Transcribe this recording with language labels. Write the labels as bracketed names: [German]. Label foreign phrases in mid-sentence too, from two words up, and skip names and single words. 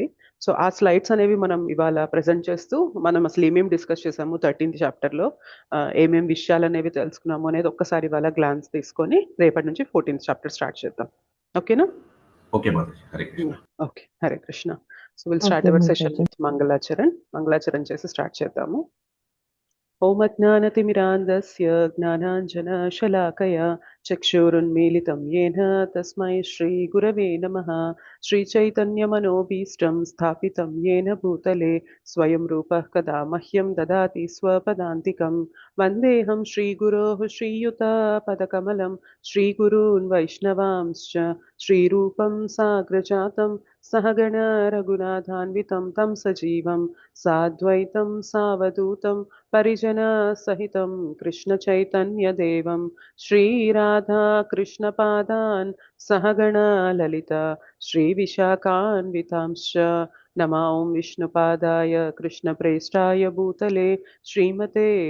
[Telugu] సో ఆ స్లైడ్స్ అనేవి మనం ఇవాళ ప్రజెంట్ చేస్తూ మనం అసలు ఏమేమి డిస్కస్ చేసాము 13th చాప్టర్లో, ఏమేమి విషయాలు అనేవి తెలుసుకున్నాము అనేది ఒక్కసారి ఇవాళ గ్లాన్స్ తీసుకొని రేపటి నుంచి 14th [English] chapter start [Telugu] చేద్దాం. ఓకేనా? ఓకే మాతాజీ. హరే కృష్ణ. ఓకే, హరే కృష్ణ. [English] So will start our session with [Telugu] మంగళాచరణ్ చేసి స్టార్ట్ చేద్దాము. [Sanskrit] ఓం అజ్ఞానతిమిరాంధస్య జ్ఞానాంజనశలాకయా చక్షురున్మీలితం येन తస్మై శ్రీగురవే నమః. శ్రీచైతన్యమనోభీష్టం స్థాపితం येन భూతలే స్వయం రూపः కదా మహ్యం దదాతి స్వపదాంతికం. వందేహం శ్రీగురోః శ్రీయుతపదకమలం శ్రీగురూన్ వైష్ణవాంశ్చ శ్రీరూపం సాగ్రజాతం सहगण रघुनाथान्वितं तं सजीवं साद्वैतं सावधूतं परिजनसहितं कृष्णचैतन्यदेवं श्रीराधा कृष्णपादान् सहगण ललिता श्रीविशाखान्वितांश्च नमा ॐ विष्णुपादाय कृष्णप्रेष्ठाय भूतले श्रीमते